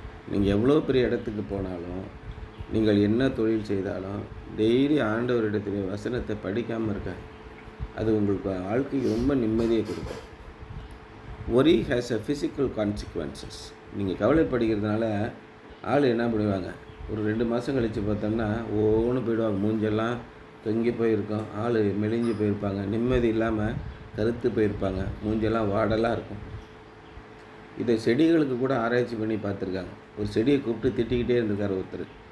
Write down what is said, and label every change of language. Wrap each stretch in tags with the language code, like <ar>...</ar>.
<ta>நீங்கள் எவ்வளோ பெரிய இடத்துக்கு போனாலும், நீங்கள் என்ன தொழில் செய்தாலும், டெய்லி ஆண்டவரிடத்திலே வசனத்தை படிக்காமல் இருக்க, அது உங்களுக்கு வாழ்க்கைக்கு ரொம்ப நிம்மதியை கொடுக்கும்.</ta> <en>worry has a physical consequences.</en> <ta>நீங்கள் கவலைப்படுகிறதுனால ஆள் என்ன பண்ணுவாங்க, ஒரு 2 மாதம் கழித்து பார்த்தோம்னா ஒவ்வொன்று போயிடுவாங்க. மூஞ்செல்லாம் தொங்கி போயிருக்கும், ஆள் மெலிஞ்சு போயிருப்பாங்க, நிம்மதி இல்லாமல் கருத்து போயிருப்பாங்க, மூஞ்செல்லாம் வாடலாக இருக்கும். இதை செடிகளுக்கு கூட ஆராய்ச்சி பண்ணி பார்த்துருக்காங்க. ஒரு செடியை கூப்பிட்டு திட்டிக்கிட்டே இருந்திருக்கார் ஒருத்தர்.</ta>